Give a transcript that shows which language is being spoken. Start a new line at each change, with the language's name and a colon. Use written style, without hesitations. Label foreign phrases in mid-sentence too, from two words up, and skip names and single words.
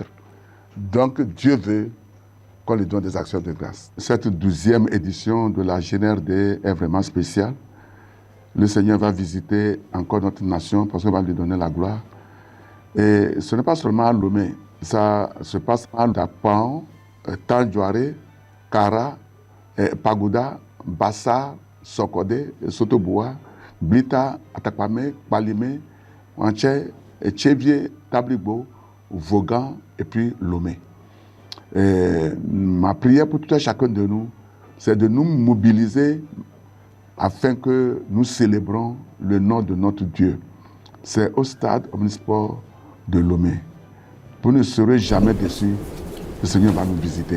French: Donc Dieu veut qu'on lui donne des actions de grâce. Cette 12e édition de la GNRD est vraiment spéciale. Le Seigneur va visiter encore notre nation parce qu'il va lui donner la gloire. Et ce n'est pas seulement à Lomé, ça se passe à Dapan, Tandjouaré, Kara, Pagoda, Bassa, Sokode, Sotoboua, Blita, Atakwame, Balime, Wanché, Tchévier, Tablibo, Vaughan et puis Lomé. Ma prière pour tout un chacun de nous, c'est de nous mobiliser afin que nous célébrons le nom de notre Dieu. C'est au stade Omnisport de Lomé. Vous ne serez jamais déçus, le Seigneur va nous visiter.